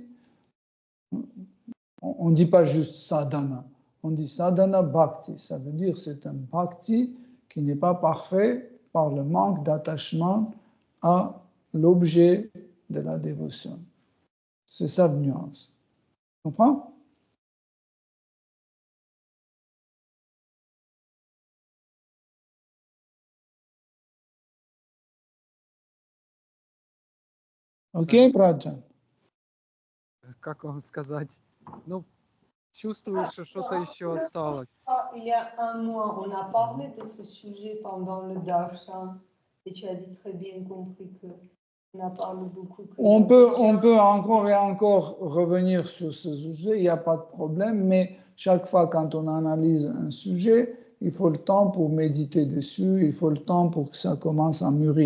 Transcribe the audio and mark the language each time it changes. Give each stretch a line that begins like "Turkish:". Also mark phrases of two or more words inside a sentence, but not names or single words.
French: On ne dit pas juste sadhana, on dit sadhana bhakti. Ça veut dire c'est un bhakti qui n'est pas parfait par le manque d'attachement à l'objet de la dévotion. C'est ça la nuance. Tu comprends?
Russian: Окей, Праджан? Как вам сказать? Ну, чувствую, что что-то еще осталось.
French: Il y a un mois, on a parlé de ce sujet pendant le darshan et tu as dit très bien compris que On a parlé beaucoup. On peut encore et encore revenir sur ce sujet, il n'y a pas de problème, mais chaque fois quand on analyse un sujet, il faut le temps pour méditer dessus, il faut le temps pour que ça commence à mûrir.